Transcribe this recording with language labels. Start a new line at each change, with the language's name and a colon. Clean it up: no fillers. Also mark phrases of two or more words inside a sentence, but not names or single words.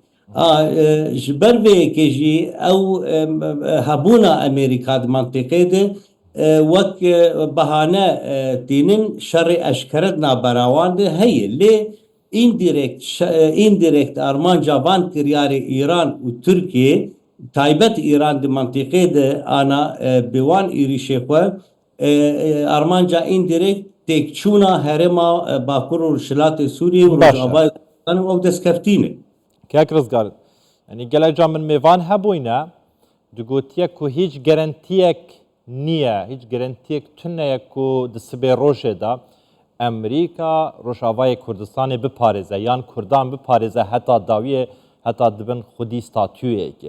Kurdish: ji ber vê yekê jî ew hebûna Amerîka di mantiqê de wek behane tînin şerê eşkere navbera de heye lê indirekt armanca van kiryarê İran û Tirkiye taybet İran di mantiqê de ana bi wan êrişê xwe armanca indirekt têkçûna herêma Bakur û Şilatê Sûriyê û Başa. Rojavayê Kurdistanê ew destkeftîne. کاک ڕزگار ینی gelek can min mêvan hebûyne digotiye ku hiç gerentiyek niye hiç gerentiyek tuneye ku di sibê rojê de Emerîka Rojavayê Kurdistanê biparêze yan Kurdan biparêze heta dawiyê heta dibin xwedî statûyekê.